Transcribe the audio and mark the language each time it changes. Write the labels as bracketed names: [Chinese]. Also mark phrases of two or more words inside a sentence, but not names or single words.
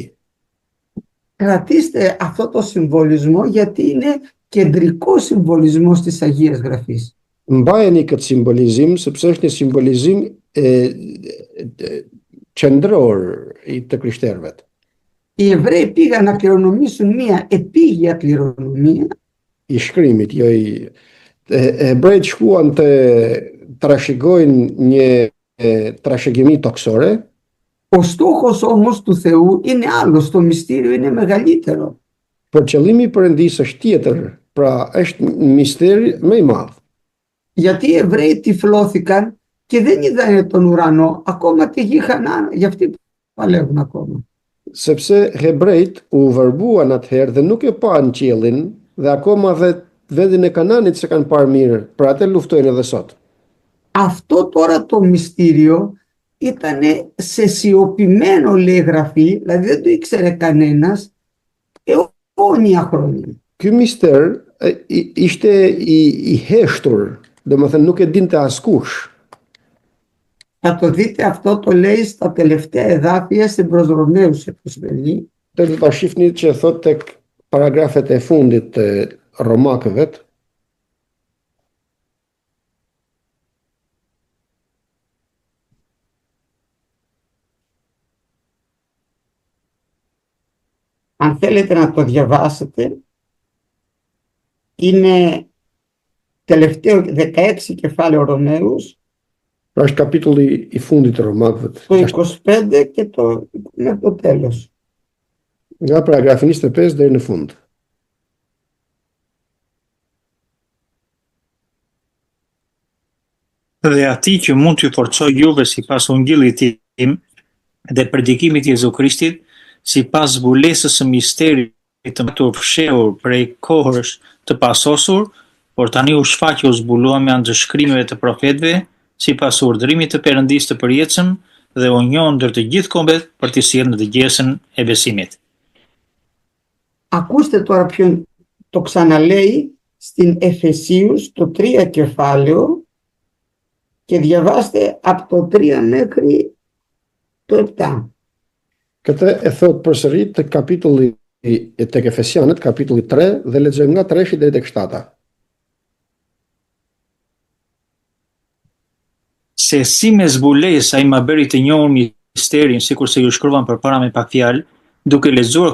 [Greek] Κρατήστε αυτό το συμβολισμό γιατί είναι κεντρικό συμβολισμός της Αγίας Γραφής. [Albanian] Mbajeni këtë simbolizim, sepse është një simbolizim qendror i të krishterëve. [Greek] Οι Εβραίοι πήγαν να κληρονομήσουν μια επίγεια κληρονομία. [Albanian] I shkrimit, jo i hebrejt shkuan të trashëgojnë një trashëgimi toksore. [Greek] Ο στόχος όμως του Θεού είναι άλλος, το μυστήριο είναι μεγαλύτερο. [Albanian] Por qëllimi i Perëndisë është tjetër, pra është misteri më i madh. [Greek] Γιατί οι Εβραίοι τυφλώθηκαν και δεν είδανε τον ουρανό, ακόμα τη γη Χανάν, γι' αυτοί παλεύουν ακόμα. [Albanian] Sepse hebrejt u vërbuan atëherë dhe nuk e pan qiellin dhe akoma dhe vendin e Kananit se kanë parë mirë, pra atë luftojnë edhe sot. [Greek] Αυτό τώρα το μυστήριο ήταν σε σιωπημένο, λέει γραφή, δηλαδή δεν το ήξερε κανένας αιώνια χρόνια. [Albanian] Ky mister ishte i heshtur, domethënë nuk e dinte askush. [Greek] Θα το δείτε, αυτό το λέει στα τελευταία εδάφια στην προς Ρωμαίους επιστολή. [Albanian] Do ta shihni që thot tek paragrafet e fundit të Romakëve. [Greek] Αν θέλετε να το διαβάσετε, είναι τελευταίο 16 κεφάλαιο Ρωμαίους, [Albanian] Pra është kapitulli i fundit të Romakëve. [Greek] το 25 και μέχρι το τέλος. [Albanian] Nga paragrafi 25 deri në fund. Dhe ati që mund t'ju forcoj juve sipas Ungjillit tim dhe predikimit të Jezu Krishtit, sipas zbulesës së misterit të matur fshehur prej kohësh të pasosur, por tani u shfaqi u zbulua me anë të shkrimeve të profetëve, sipas urdhërimit të Perëndisë të përjetshëm dhe u njohën ndër të gjithë kombet për t'i sjellë në dëgjesën e besimit. [Greek] Ακούστε τώρα ποιον το ξαναλέει στην Εφεσίους το 3 κεφάλαιο και διαβάστε από το 3 μέχρι το 7. [Albanian] Këtë e thot përsëri tek kapitulli tek Efesianët, kapitulli 3 dhe lexojmë nga 3 deri tek 7. Se si me zbulesë ai ma bëri të njohur misterin, sikur se ju shkruan përpara me pak fjalë, duke lexuar